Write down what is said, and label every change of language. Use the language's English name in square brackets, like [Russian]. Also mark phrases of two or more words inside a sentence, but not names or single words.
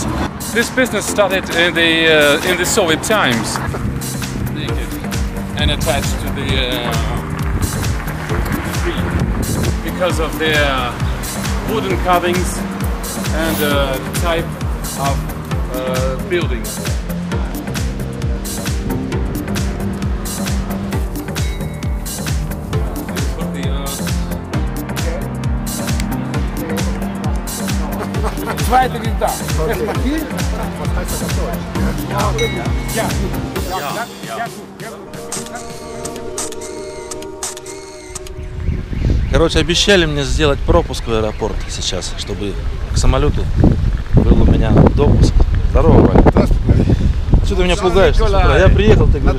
[English] This business started in the Soviet times, and attached to the tree because of their wooden carvings and the type of buildings. [German] Zweite Winter. Erstmal hier. Was heißt das auf Deutsch? Ja. [Russian] Короче, обещали мне сделать пропуск в аэропорт сейчас, чтобы к самолету был у меня допуск. Здорово, Валя. Здравствуй. Что ты меня пугаешь? Я приехал, ты говоришь.